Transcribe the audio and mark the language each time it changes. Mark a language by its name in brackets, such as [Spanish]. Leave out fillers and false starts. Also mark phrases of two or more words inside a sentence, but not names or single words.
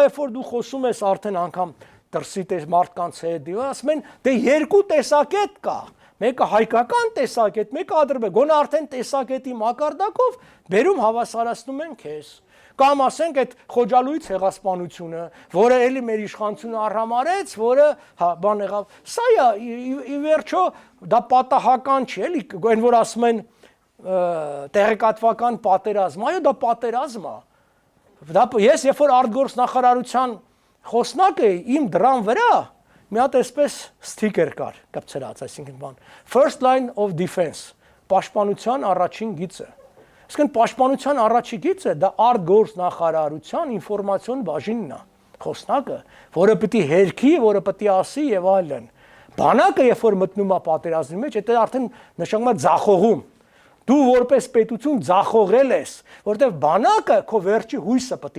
[Armenian] երբ որ դու խոսում ես արդեն անգամ դրսի մարդկանց հետ, ասում են, դե երկու տեսակետ կա։ Մեկը հայկական տեսակետ, մեկը ադրբեջանական, գոնե արդեն տեսակետի մակարդակով բերում հավասարացնում են քեզ։ Կամ ասենք այդ Խոջալույի ցեղասպանությունը, որը էլի մեր իշխանությունը արհամարեց, որը բան եղավ։ Սա է ի վերջո դա պատահական չի, էլի, այն որ ասում են տեղեկատվական պատերազմ, այո, դա պատերազմ է։ Դա ես երբ որ արտգործնախարարության խոսնակ էի, իմ դրան վրա մի հատ այսպես ստիկեր կար, կպցրած, այսինքն բան։ [English] First line of defense, [Armenian] պաշտպանության առաջին գիծը։ Իսկն պաշտպանության առաջին գիծը դա արտգործնախարարության ինֆորմացիոն բաժինն է, խոսնակը, որը պիտի հերքի, որը պիտի ասի եւ այլն։ Բանակը երբ որ մտնում է պատերազմի մեջ, դա արդեն նշանակում է ձախողում։ Դու որպես պետություն ձախողել ես, որտեղ բանակը քո վերջի հույսը պիտի